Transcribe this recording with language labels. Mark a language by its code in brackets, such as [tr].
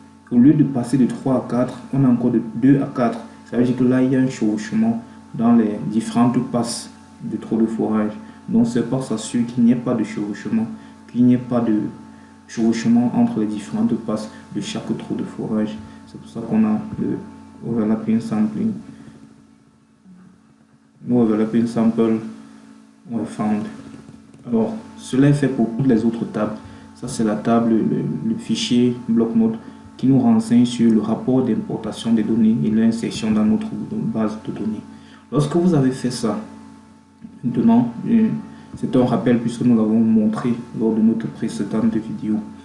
[fr] Au lieu de passer de 3 à 4, on a encore de 2 à 4. Ça veut dire que là, il y a un chevauchement dans les différentes passes de trou de forage. Donc, c'est pour s'assurer qu'il n'y ait pas de chevauchement, qu'il n'y ait pas de chevauchement entre les différentes passes de chaque trou de forage. C'est pour ça qu'on a le overlapping sampling. [en] No overlapping sample were found. [fr] Alors, cela est fait pour toutes les autres tables. Ça, c'est la table, le fichier bloc-notes qui nous renseigne sur le rapport d'importation des données et l'insertion dans notre base de données. Lorsque vous avez fait ça, maintenant, c'est un rappel puisque nous l'avons montré lors de notre précédente vidéo.